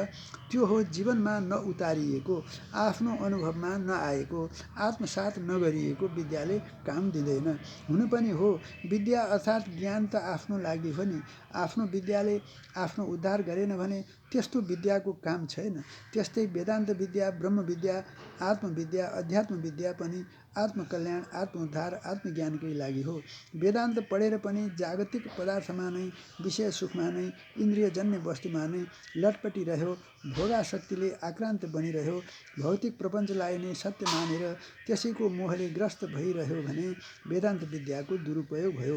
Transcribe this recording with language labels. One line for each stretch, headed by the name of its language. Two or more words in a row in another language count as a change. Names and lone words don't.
Nepali: त्यो हो जीवनमा नउतारिएको, आफ्नो अनुभवमा नआएको, आत्मसात नगरिएको विद्याले काम दिँदैन। हुनु पनि हो, विद्या अर्थात् ज्ञान त आफ्नो लागि हो नि। आफ्नो विद्याले आफ्नो उद्धार गरेन भने त्यस्तो विद्याको काम छैन। त्यस्तै वेदान्त विद्या, ब्रह्म विद्या, आत्मविद्या, अध्यात्म विद्या पनि आत्मकल्याण, आत्मोद्धार, आत्मज्ञानकै लागि हो। वेदान्त पढेर पनि जागतिक पदार्थमा नै, विषय सुखमा नै, इन्द्रियजन्य वस्तुमा नै लटपटिरह्यो, भोगासक्तिले आक्रान्त बनिरह्यो, भौतिक प्रपञ्चलाई नै सत्य मानेर त्यसैको मोहले ग्रस्त भइरह्यो भने वेदान्त विद्याको दुरुपयोग भयो।